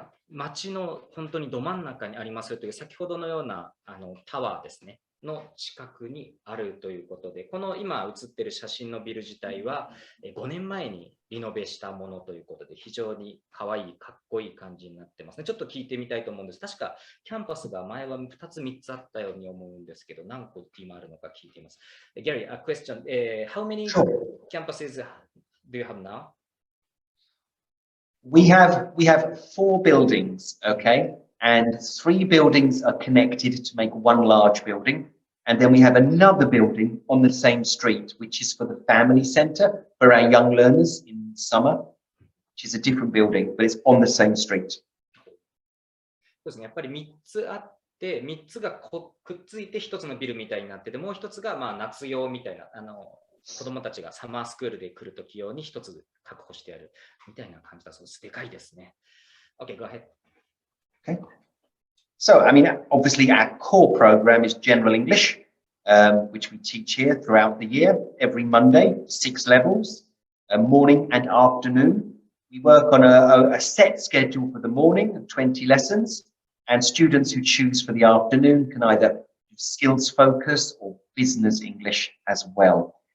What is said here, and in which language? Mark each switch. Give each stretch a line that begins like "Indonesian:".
Japanese: 街の本当にど真ん中にありますという先ほどのようなタワーですねの近くにあるということで、この今写っている写真のビル自体は5年前にリノベしたものということで、非常に可愛いかっこいい感じになってますね。ちょっと聞いてみたいと思うんです。確かキャンパスが前は2つ3つあったように思うんですけど、何個今あるのか聞いています。
English: Gary, a question. How many campuses do you have now? We have 4 buildings, okay, and 3 buildings are connected to make one large building, and then we have another building on the same street, which is for the family centre for our young learners in summer, which is a different building, but it's on the same street.
Japanese: そうですね、やっぱり3つあって、3つがくっついて1つのビルみたいになってて、もう1つが夏用みたいな、子どもたちがサマースクールで来るとき用に1つ確保してあるみたいな感じだそうです。でかいですね。
English: Okay, go ahead. Okay. So, I mean, obviously our core program is General English, which we teach here throughout the year, every Monday, 6 levels, morning and afternoon. We work on a set schedule for the morning, 20 lessons, and students who choose for the afternoon can either do skills focus or business English as well.